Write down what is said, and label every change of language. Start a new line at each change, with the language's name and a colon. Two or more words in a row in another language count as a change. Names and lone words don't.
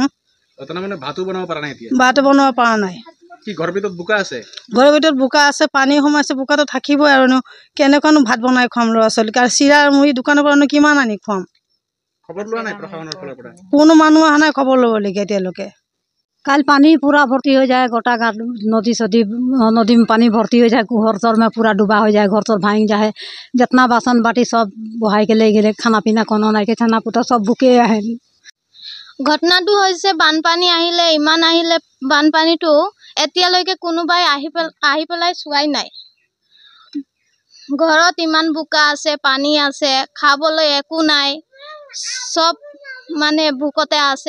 Assamese: ভাতো বনাব পৰা নাই এতিয়া? ভাত বনাব পৰা নাই। কি ঘৰৰ ভিতৰত বোকা আছে? ঘৰৰ ভিতৰত বোকা আছে, পানী সোমাইছে, বোকাটো থাকিবই আৰু কেনেকুৱানো ভাত বনাই খুৱাম ল'ৰা ছোৱালীক? আৰু চিৰা আৰু মুড়ি দোকানৰ পৰা কিমান আনি খুৱাম? খবৰ লোৱা নাই প্ৰশাসনৰ ফালৰ পৰা? কোনো মানুহ অহা নাই খবৰ ল'বলৈকে এতিয়ালৈকে।
Hindi: कल पानी पूरा भर्ती हो जाए, गोटा घाट नदी में पानी भर्ती हो जाए, घर तर में पूरा डूबा हो जाए, घर तर भांग जाए, जितना बासन बाटी सब बहाई के ले गए, खाना पीना कोनो नहीं के, छाना पुता सब बुके आए।
Assamese: ঘটনাটো হৈছে বানপানী আহিলে, ইমান আহিলে বানপানীটো এতিয়ালৈকে কোনোবাই আহি পেলাই চোৱাই নাই। ঘৰত ইমান বোকা আছে, পানী আছে, খাবলৈ একো নাই, সব মানে ভোকতে আছে।